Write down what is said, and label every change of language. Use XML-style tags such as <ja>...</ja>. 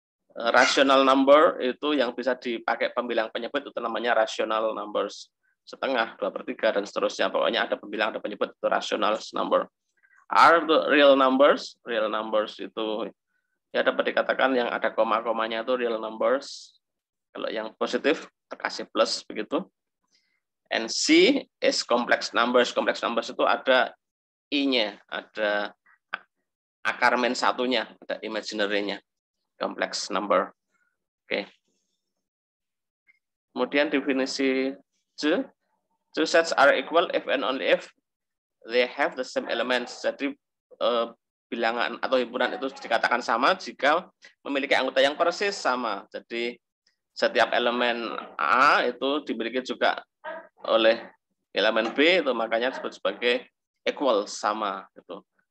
<id>Rational number itu yang bisa dipakai pembilang penyebut itu namanya rational numbers. Setengah, 2/3 dan seterusnya. Pokoknya ada pembilang, ada penyebut, itu rational number. R itu real numbers. Real numbers itu ya dapat dikatakan yang ada koma-komanya itu real numbers. Kalau yang positif terkasih plus begitu.</id> <en>And C is complex numbers.</en> <id>Complex numbers itu ada I-nya, ada akar min satunya, ada imaginary-nya. Complex number. Oke. Kemudian definisi</id> <en>C, two sets are equal if and only if they have the same elements.</en> <id>Jadi bilangan atau himpunan itu dikatakan sama jika memiliki anggota yang persis sama. Jadi setiap elemen A itu dimiliki juga oleh elemen B, itu makanya disebut sebagai equal, sama gitu.</id>